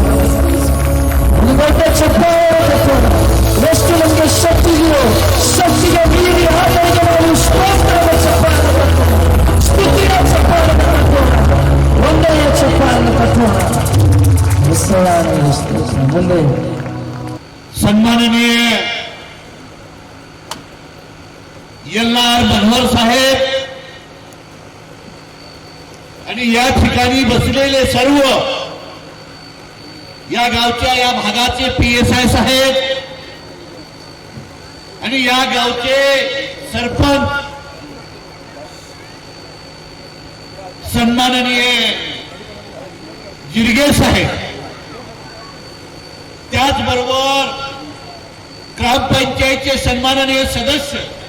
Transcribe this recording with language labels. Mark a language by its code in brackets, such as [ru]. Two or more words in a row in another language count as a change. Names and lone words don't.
[kn] ಒಂದು ದೊಡ್ಡ ಚಪ್ಪವನ್ನು ಕಟ್ಟೋಣ. ಎಷ್ಟು ನಮಗೆ ಶಕ್ತಿಯೋ ಶಕ್ತಿಗೆ ಮೀರಿ ಆತನಿಗೆ ನಾವು ಸ್ತೋತ್ರದ ಚಪ್ಪವನ್ನು ಕಟ್ಟೋಣ, ಸ್ತುತಿಯ ಚಪ್ಪವನ್ನು ಕಟ್ಟೋಣ, ಒಂದನೆಯ ಚಪ್ಪವನ್ನು ಕಟ್ಟೋಣ. ಮುಂದೆ [mr] सन्माननीय एल.आर. मनोहर साहेब आणि या ठिकाणी बसलेले सर्व या गावच्या या भागाचे PSI साहेब आणि या गावचे सरपंच सन्माननीय जिरगे साहेब, त्याचबरोबर ग्रामपंचायतचे सन्माननीय सदस्य